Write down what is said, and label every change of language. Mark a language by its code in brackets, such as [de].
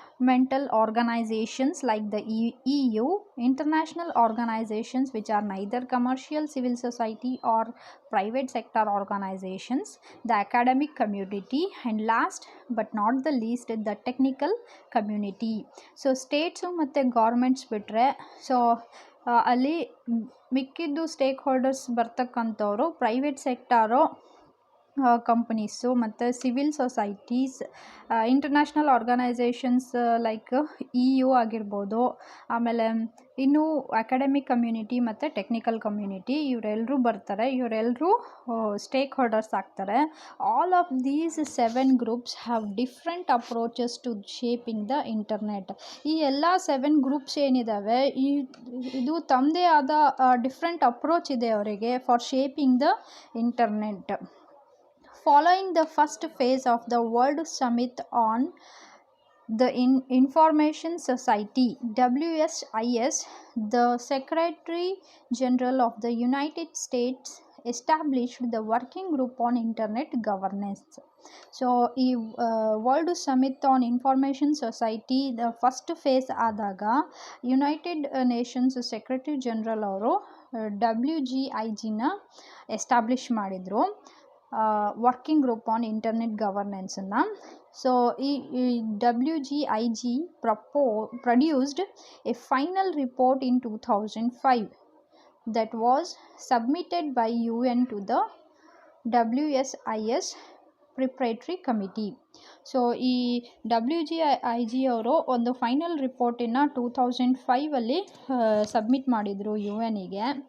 [en] mental organizations like the EU, international organizations which are neither commercial, civil society, or private sector organizations, the academic community, and last but not the least, the technical community. [kn] So states ಮತ್ತು governments ಬಿಟ್ಟರೆ so ಅಲ್ಲಿ ಮಿಕ್ಕಿದ್ದು stake holders ಬರ್ತಕ್ಕಂಥವ್ರು private ಸೆಕ್ಟಾರು, companies ಮತ್ತು civil societies, international organisations like EU ಆಗಿರ್ಬೋದು, ಆಮೇಲೆ ಇನ್ನು academic community ಮತ್ತು technical community ಇವರೆಲ್ಲರೂ ಬರ್ತಾರೆ. ಇವರೆಲ್ಲರೂ ಸ್ಟೇಕ್ ಹೋಲ್ಡರ್ಸ್ ಆಗ್ತಾರೆ. [en] All of these 7 groups have different approaches to shaping the internet. [kn] ಈ ಎಲ್ಲ 7 ಗ್ರೂಪ್ಸ್ ಏನಿದ್ದಾವೆ ಇದು ತಮ್ಮದೇ ಆದ ಡಿಫ್ರೆಂಟ್ ಅಪ್ರೋಚ್ ಇದೆ ಅವರಿಗೆ [en] For shaping the internet. Following the first phase of the World Summit on the Information Society (WSIS), the Secretary General of the United States established the Working Group on Internet Governance. [kn] So ಈ world summit on information society the first phase ಆದಾಗ United Nations secretary general ಅವರು WGIGನ establish ಮಾಡಿದರು, working group on internet ಗವರ್ನೆನ್ಸನ್ನು. [en] So ಈ WGIG produced a final report in 2005 that was submitted by UN to the WSIS preparatory committee. [kn] So ಈ WGIG ಅವರು ಒಂದು final ರಿಪೋರ್ಟನ್ನು 2005 submit ಮಾಡಿದರು UNಗೆ.